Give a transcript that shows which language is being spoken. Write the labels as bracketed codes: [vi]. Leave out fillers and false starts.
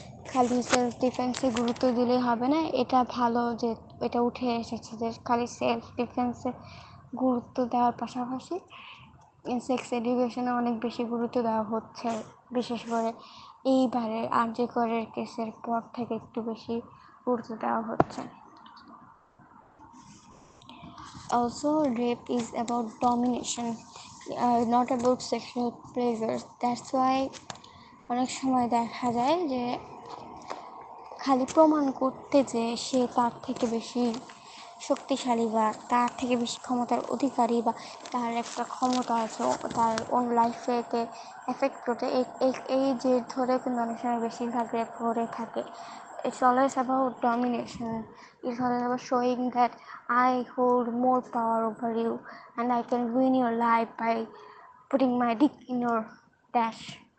[bn] খালি সেলফ ডিফেন্সে গুরুত্ব দিলে হবে না, এটা ভালো যে এটা উঠে এসেছে যে খালি সেলফ ডিফেন্সে গুরুত্ব দেওয়ার পাশাপাশি সেক্স এডুকেশনে অনেক বেশি গুরুত্ব দেওয়া হচ্ছে, বিশেষ করে এইবারের আরজে করের কেসের পর থেকে একটু বেশি গুরুত্ব দেওয়া হচ্ছে। [en] Also, rape is about domination, not about sexual pleasures. That's why [bn] অনেক সময় দেখা যায় যে খালি প্রমাণ করতে যে সে তার থেকে বেশি শক্তিশালী বা তার থেকে বেশি ক্ষমতার অধিকারী বা তার একটা ক্ষমতা আছে তার ওন লাইফেতে এফেক্ট করতে, এই যে ধরে কিন্তু অনেক সময় বেশিরভাগ রেপ করে থাকে। [en] It's always about domination. It's always about showing that I hold more power over you and I can ruin your life by putting my dick in your dash.